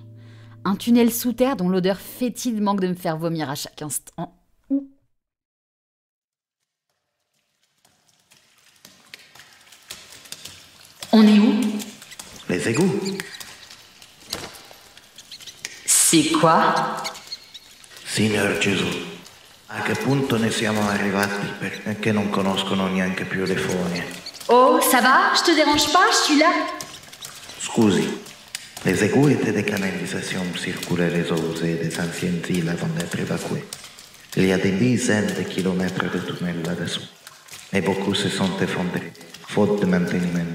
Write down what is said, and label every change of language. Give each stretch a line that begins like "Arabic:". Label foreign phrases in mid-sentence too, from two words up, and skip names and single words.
French: Un tunnel sous terre dont l'odeur fétide manque de me faire vomir à chaque instant. On est où? Les égouts. C'est quoi?
Italian: Signor Gesù, a che punto ne siamo arrivati perché non conoscono neanche più le fogne? Oh, ça va? Je te dérange pas? Je suis là.
French: Scusi, les égouts étaient des canalisations circulaires usées des anciennes îles avant d'être évacuées. Il y a des dizaines de kilomètres de tunnels là-dessous. Et beaucoup se sont effondrés, faute de maintenance.